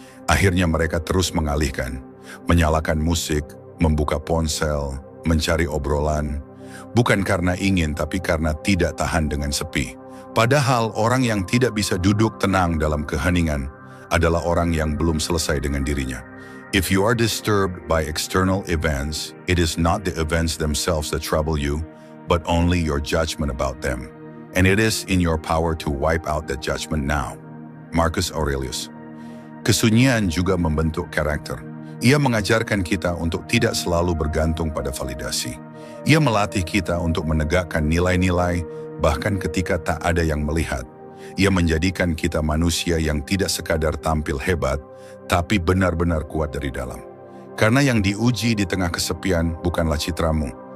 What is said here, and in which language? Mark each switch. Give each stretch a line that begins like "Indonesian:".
Indonesian: Akhirnya mereka terus mengalihkan. Menyalakan musik, membuka ponsel, mencari obrolan. Bukan karena ingin, tapi karena tidak tahan dengan sepi. Padahal orang yang tidak bisa duduk tenang dalam keheningan adalah orang yang belum selesai dengan dirinya.
English: If you are disturbed by external events, it is not the events themselves that trouble you, but only your judgment about them. And it is in your power to wipe out that judgment now.
Indonesian: Marcus Aurelius. Kesunyian juga membentuk karakter. Ia mengajarkan kita untuk tidak selalu bergantung pada validasi. Ia melatih kita untuk menegakkan nilai-nilai bahkan ketika tak ada yang melihat. Ia menjadikan kita manusia yang tidak sekadar tampil hebat, tapi benar-benar kuat dari dalam. Karena yang diuji di tengah kesepian bukanlah citramu,